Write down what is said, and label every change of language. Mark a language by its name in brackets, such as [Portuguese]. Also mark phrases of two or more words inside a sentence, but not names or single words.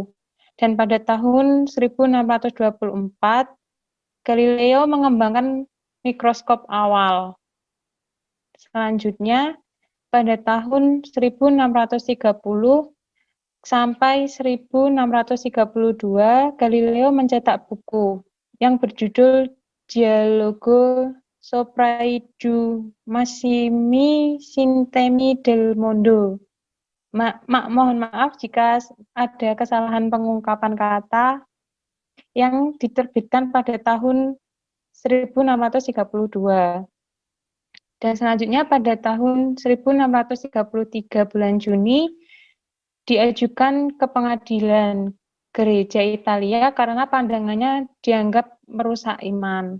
[Indonesian] Dan pada tahun 1624, Galileo mengembangkan mikroskop awal. Selanjutnya, pada tahun 1630 sampai 1632, Galileo mencetak buku yang berjudul Dialogo sopra i due massimi sistemi del mondo. Mohon maaf jika ada kesalahan pengungkapan kata, yang diterbitkan pada tahun 1632. Dan selanjutnya pada tahun 1633 bulan Juni diajukan ke pengadilan gereja Italia karena pandangannya dianggap merusak iman.